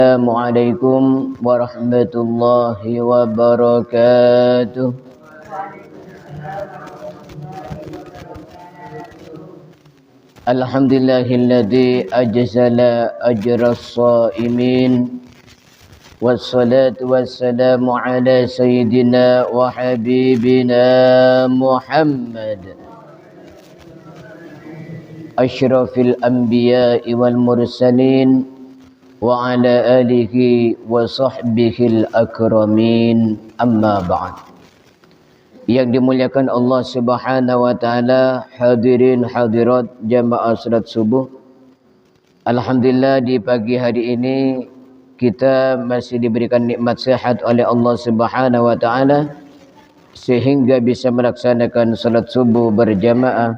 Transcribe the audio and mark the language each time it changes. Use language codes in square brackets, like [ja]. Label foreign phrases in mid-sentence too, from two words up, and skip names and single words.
[ar] السلام عليكم ورحمة الله وبركاته. الحمد لله الذي أجزل أجرس شيئين والصلاة والسلام على سيدنا وحبيبنا محمد أشرف الأنبياء والمرسلين وعلى آله وصحبه الأكرمين أما بعد. [id] Yang dimuliakan [ar] الله سبحانه وتعالى, [id] hadirin hadirat jamaah salat subuh. Alhamdulillah di pagi hari ini kita masih diberikan nikmat sehat oleh [ar] الله سبحانه وتعالى [id] sehingga bisa melaksanakan salat subuh berjamaah.